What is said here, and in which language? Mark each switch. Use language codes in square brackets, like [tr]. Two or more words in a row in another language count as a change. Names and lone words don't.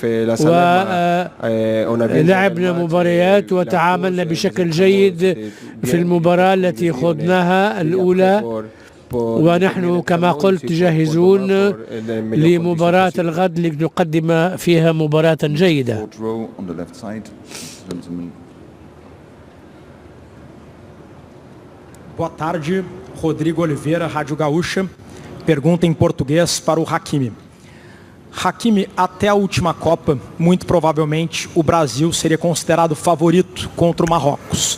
[ar] ولعبنا مباريات وتعاملنا بشكل جيد في المباراة التي خضناها الأولى، ونحن كما قلت جاهزون لمباراة الغد لنقدم فيها مباراة جيدة. [pt] Boa tarde, Rodrigo Oliveira, Rádio Gaúcha. Pergunta em português para o Hakimi. Hakimi, até a última Copa, muito provavelmente o Brasil seria considerado favorito contra o Marrocos.